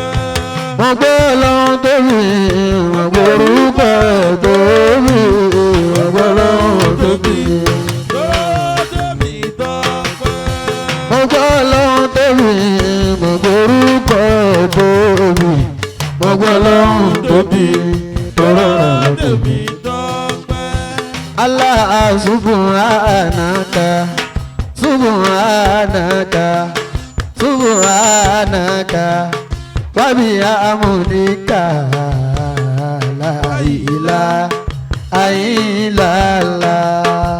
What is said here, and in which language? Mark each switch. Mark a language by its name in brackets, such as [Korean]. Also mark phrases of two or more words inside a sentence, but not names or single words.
[Yoruba] mo gbọ́ lọ́hùn tóbi mo gbọ́ orúkọ ẹ̀ tóbi mo gbọ́ lọ́hùn tóbi. mo gbọ́ lọ́hùn tóbi mo gbọ́ orúkọ ẹ̀ tóbi mo gbọ́ lọ́hùn tóbi tó rọrọ̀ tèmi tọ́pẹ́. [Arabic] الله سبحانك سبحانك سبحانك وبحمدك لا إله إلا الله.